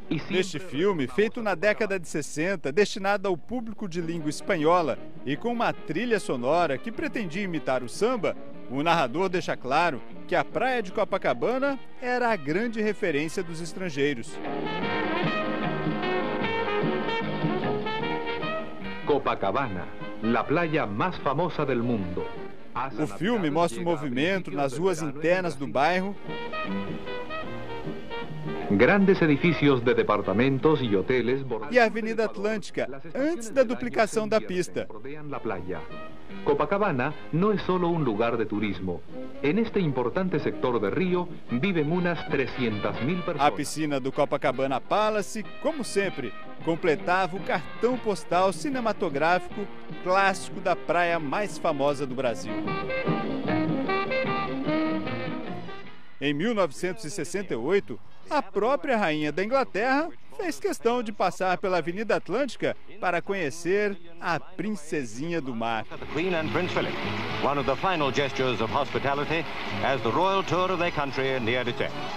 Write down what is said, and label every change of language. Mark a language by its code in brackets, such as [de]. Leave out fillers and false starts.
[pt] Neste filme, feito na década de 60, destinado ao público de língua espanhola e com uma trilha sonora que pretendia imitar o samba, o narrador deixa claro que a praia de Copacabana era a grande referência dos estrangeiros. [es] Copacabana, la playa más famosa del mundo. [pt] O filme mostra o movimento nas ruas internas do bairro. [es] Grandes edifícios de departamentos e hoteles [pt] e a Avenida Atlântica, antes da duplicação da pista. [es] Copacabana no es solo un lugar de turismo. En este importante sector de Río viven unas 300.000 personas. [pt] A piscina do Copacabana Palace, como sempre, completava o cartão postal cinematográfico clássico da praia mais famosa do Brasil. Em 1968, a própria rainha da Inglaterra fez questão de passar pela Avenida Atlântica para conhecer a princesinha do mar. [en] Queen and Prince Philip, one of the final gestures of hospitality as the royal tour of their country neared its end.